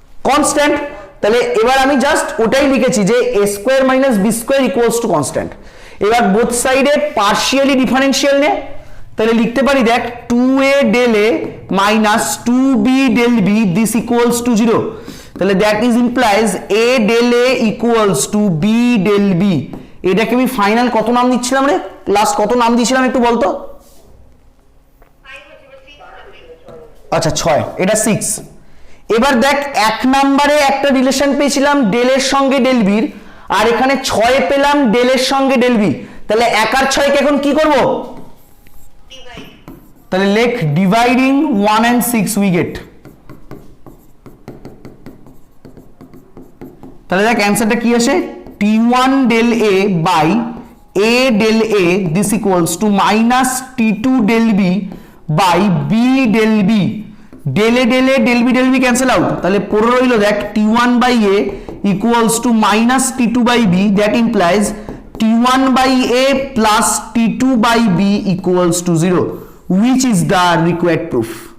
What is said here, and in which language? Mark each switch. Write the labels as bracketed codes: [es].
[bn] Constant. তাহলে এবার আমি জাস্ট ওটাই লিখেছি যে এ square minus B square equals to constant. এবার বোথ সাইডে পার্শিয়ালি ডিফারেন্সিয়াল নে, তাহলে লিখতে পারি দেখ [en] 2a del a minus 2b del b this equals to 0. তাহলে that is implies a del a equals to b del b। [bn] এটাকে আমি ফাইনাল কত নাম দিচ্ছিলাম রে? লাস্ট কত নাম দিয়েছিলাম একটু বলতো? আচ্ছা 6, এটা 6। এবার দেখ 1 নম্বরে একটা রিলেশন পেয়েছিলাম ডেল এর সঙ্গে ডেল বির, আর এখানে 6 পেলাম ডেল এর সঙ্গে ডেল বি। তাহলে 1 আর 6 কে এখন কি করব? তাহলে লেখ ডিভাইডিং 1 and 6 উই গেট। তাহলে দেখ অ্যান্সারটা কি আসে, [en] t1 del a by a del a this equals to minus t2 del b by b del b। del a del b cancel out, [bn] তাহলে পড়ে রইল দেখ [en] t1 by a equals to minus t2 by b, that implies t1 by a plus t2 by b equals to 0, which is the required proof?